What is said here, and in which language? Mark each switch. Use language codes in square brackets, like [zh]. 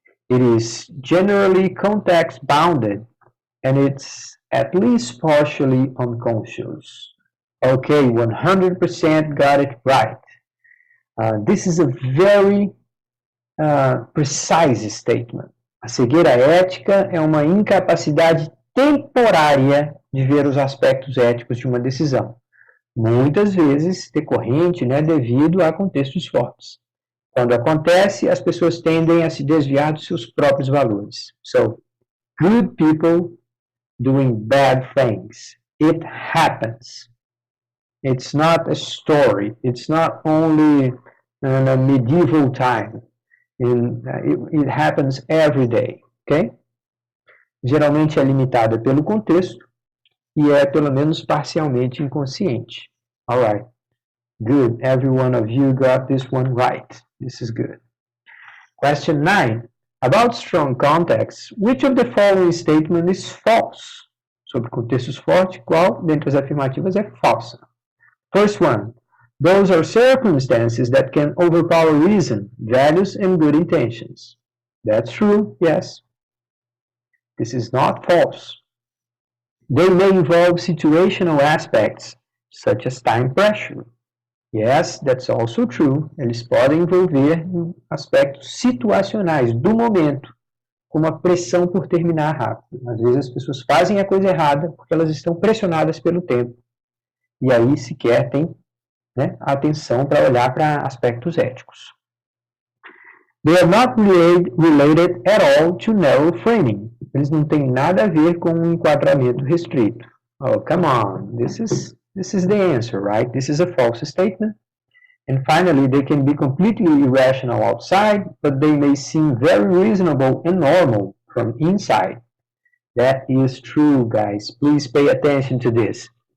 [en] It is generally context-bounded, and it's at least partially unconscious. Okay, 100% got it right. This is a very precise statement. [pt] A cegueira ética é uma incapacidade temporária de ver os aspectos éticos de uma decisão, muitas vezes decorrente, devido a contextos fortes. Quando acontece, as pessoas tendem a se desviar dos seus próprios valores. [en] So, good people doing bad things. It happens. It's not a story. It's not only in a medieval time. It happens every day, ok? [pt] Geralmente é limitada pelo contexto e é pelo menos parcialmente inconsciente. [en] All right. Good. Every one of you got this one right. This is good. Question 9. About strong context, which of the following statement is false? [pt] Sobre contextos fortes, qual dentre as afirmativas é falsa? [en] First one. Those are circumstances that can overpower reason, values, and good intentions. That's true, yes. This is not false. They may involve situational aspects, such as time pressure. Yes, that's also true. [pt] Eles podem envolver aspectos situacionais do momento, como a pressão por terminar rápido. Às vezes as pessoas fazem a coisa errada porque elas estão pressionadas pelo tempo. E aí sequer tem atenção para olhar para aspectos éticos. [en] They are not related at all to narrow framing. [pt] Eles não têm nada a ver com um enquadramento restrito. [en] Oh, come on. This is the answer, right? This is a false statement. And finally, they can be completely irrational outside, but they may seem very reasonable and normal from inside. That is true, guys. Please pay attention to this.